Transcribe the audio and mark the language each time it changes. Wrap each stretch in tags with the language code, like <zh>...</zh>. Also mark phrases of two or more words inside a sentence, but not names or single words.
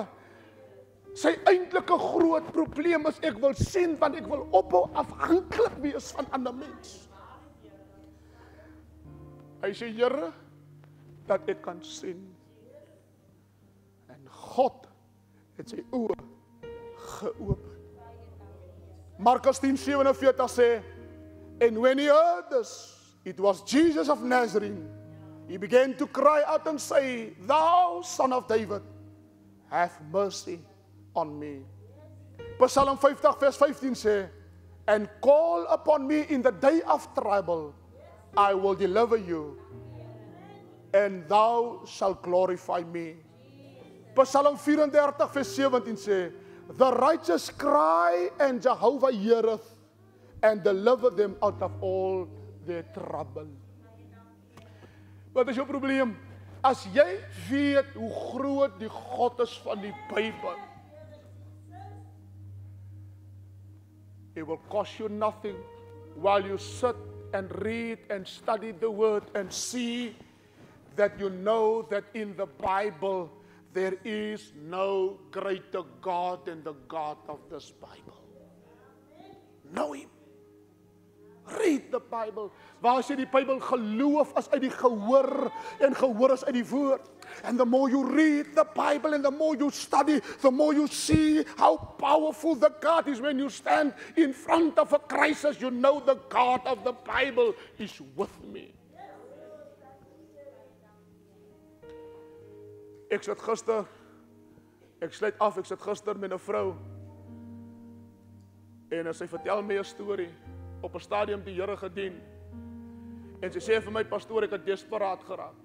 <af>Sy eintlike groot probleem is, ek wil sien, want ek wil ophou afhanklik wees van ander mens. Hy sê, Here, dat ek kan sien. En God het sy oë geopen. Markus 10:47 sê,</af> <en>and when he heard this, it was Jesus of Nazareth. He began to cry out and say, Thou, Son of David, have mercy on me.</en> <af>Psalm 50 vers 15 sê,</af> <en>and call upon me in the day of trouble, I will deliver you, and thou shalt glorify me.</en> <af>Psalm 34 vers 17 sê,</af> <en>the righteous cry and Jehovah heareth, and deliver them out of all their trouble.</en> <af>Wat is jou probleem? As jy weet hoe groot die God is van die Bybel,</af> <en>it will cost you nothing while you sit and read and study the word and see that you know that in the Bible there is no greater God than the God of this Bible. Know Him. Read the Bible.</en> <af>Waar sê die Bybel geloof is uit die gehoor en gehoor is uit die woord.</af> <en>And the more you read the Bible and the more you study, the more you see how powerful the God is. When you stand in front of a crisis, you know the God of the Bible is with me.</en> <af>Ek sluit gister met 'n vrou en sy vertel my 'n storie. Op 'n stadium die Here gedien. En sy sê vir my, pastoor, ek het desperaat geraak.</af>